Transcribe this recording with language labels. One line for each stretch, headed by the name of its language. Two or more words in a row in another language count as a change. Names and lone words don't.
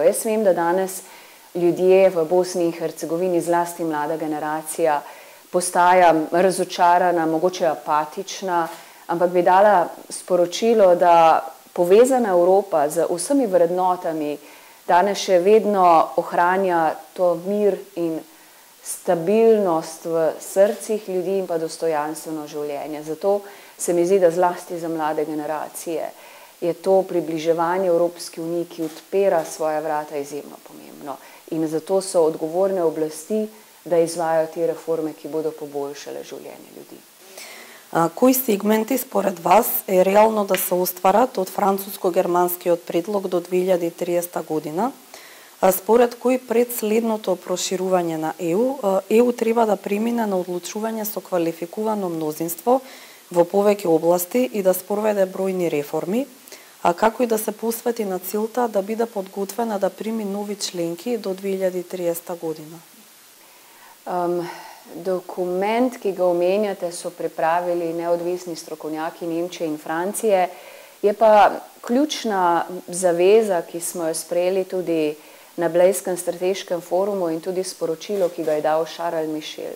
Slovenian: Jaz vem, da danes ljudje v Bosni in Hercegovini, zlasti mlada generacija, postaja razočarana, mogoče apatična, ampak bi dala sporočilo, da povezana Evropa z vsemi vrednotami danes še vedno ohranja to mir in stabilnost v srcih ljudi in pa dostojanstveno življenje. Zato se mi zdi, da zlasti za mlade generacije je to približevanje Evropski uniji, ki odpira svoja vrata, izjemno pomembno. In zato so odgovorne oblasti, da izvajajo te reforme, ki bodo poboljšale življenje ljudi.
Macedonian: Кои сегменти според вас е реално да се остварат од француско-германскиот предлог до 2030 година? Според кој пред следното проширување на ЕУ треба да премине на одлучување со квалификувано мнозинство во повеќе области и да спроведе бројни реформи, како и да се посвети на целта да биде подготвена да прими нови членки до 2030 година?
Slovenian: Dokument, ki ga omenjate, so pripravili neodvisni strokovnjaki Nemčije in Francije. Je pa ključna zaveza, ki smo jo sprejeli tudi na Blejskem strateškem forumu in tudi sporočilo, ki ga je dal Charles Michel.